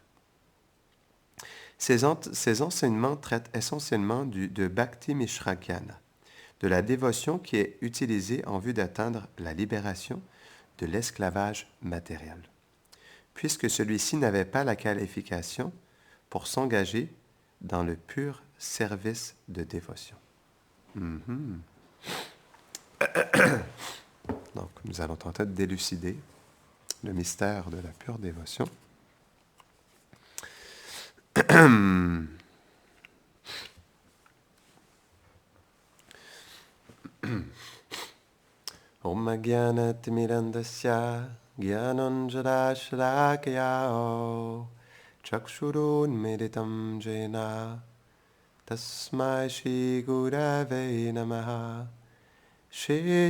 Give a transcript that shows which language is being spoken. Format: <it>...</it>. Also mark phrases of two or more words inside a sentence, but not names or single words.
<fr>Ces enseignements traitent essentiellement de</fr> <sa>भक्ति मिश्र ज्ञान,</sa> <fr>de la dévotion qui est utilisée en vue d'atteindre la libération de l'esclavage matériel, puisque celui-ci n'avait pas la qualification pour s'engager dans le pur service de dévotion. Donc, nous allons tenter d'élucider le mystère de la pure dévotion.</fr> <sa>ॐ अज्ञानतिमिरान्धस्य ज्ञानाञ्जनशलाकया चक्षुरुन् मीलितं येन तस्मै श्री गुरवे नमः श्री</sa>